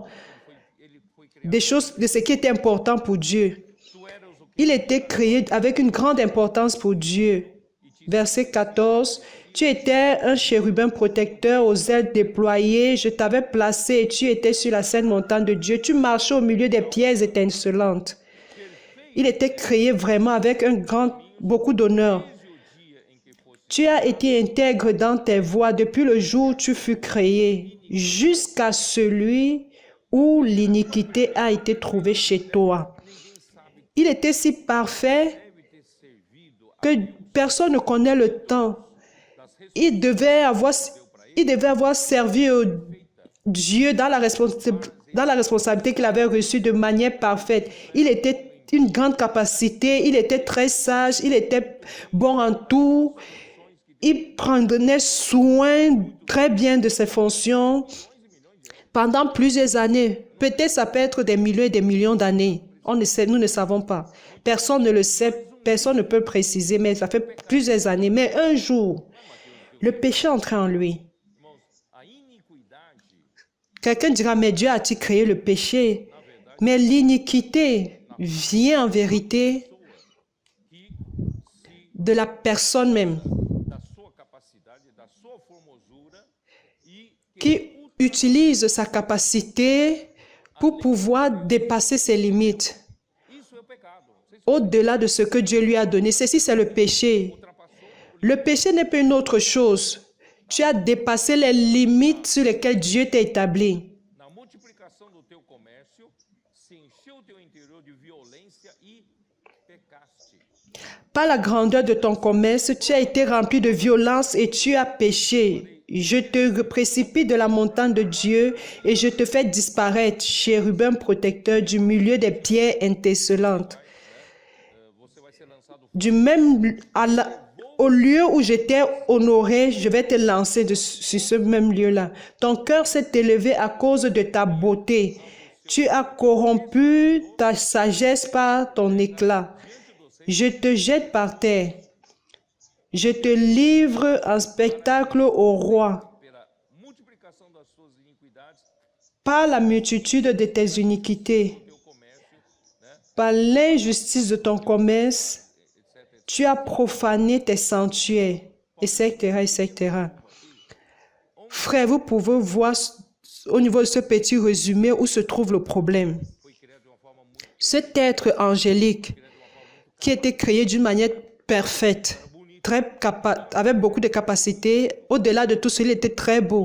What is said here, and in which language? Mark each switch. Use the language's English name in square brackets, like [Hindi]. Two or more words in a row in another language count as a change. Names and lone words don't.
[Portuguese] Ele foi criado. [French] des choses, de ce qui était important pour Dieu. [Portuguese] Tu eras o que [French] Il était créé avec une grande importance pour Dieu. Verset 14. Tu étais un chérubin protecteur aux ailes déployées. Je t'avais placé et tu étais sur la sainte montagne de Dieu. Tu marchais au milieu des pierres étincelantes. Il était créé vraiment avec beaucoup d'honneur. [Portuguese] desde o dia em que fosse [French] Tu as été intègre dans tes voies depuis le jour où tu fus créé, jusqu'à celui où l'iniquité a été trouvée chez toi. Il était si parfait [Portuguese] deve ter servido a [French] que personne ne connaît le temps. Il devait avoir servi Dieu dans la responsabilité qu'il avait reçue de manière parfaite. Il était une grande capacité, il était très sage, il était bon en tout. Il prenait soin très bien de ses fonctions pendant plusieurs années. Peut-être ça peut être des millions et des millions d'années. Nous ne savons pas. Personne ne le sait, personne ne peut préciser, mais ça fait plusieurs années. Mais un jour, le péché entrait en lui. [Portuguese] irmãos, a iniquidade, [French] Quelqu'un dira, mais Dieu a-t-il créé le péché? Mais l'iniquité vient en vérité que de la personne même, [Portuguese] da sua capacidade, da sua formosura e [French] qui utilise sa capacité pour pouvoir dépasser ses limites, [Portuguese] isso é o pecado. Você [French] au-delà de ce que Dieu lui a donné. Ceci, c'est le péché. [Portuguese] ultrapassou [French] Le péché n'est pas une autre chose. Tu as dépassé les limites sur lesquelles Dieu t'a établi. [Portuguese] na multiplicação do teu comércio, se encheu o teu interior de violência e pecaste. [French] Par la grandeur de ton commerce, tu as été rempli de violence et tu as péché. Je te précipite de la montagne de Dieu et je te fais disparaître, chérubin protecteur, du milieu des pierres étincelantes. [Portuguese] Você vai ser lançado [French] Du même, au lieu où j'étais honoré, je vais te lancer sur ce même lieu-là. Ton cœur s'est élevé à cause de ta beauté. Tu as corrompu ta sagesse par ton éclat. Je te jette par terre. Je te livre en spectacle au roi. [Portuguese] pela multiplicação das suas iniquidades, [French] Par la multitude de tes iniquités, [Portuguese] teu comércio, né, [French] par l'injustice de ton commerce, etc, etc. Tu as profané tes sanctuaires, etc., etc. Frère, vous pouvez voir au niveau de ce petit résumé où se trouve le problème. Cet être angélique qui était créé d'une manière parfaite, avec beaucoup de capacités, au-delà de tout cela, il était très beau.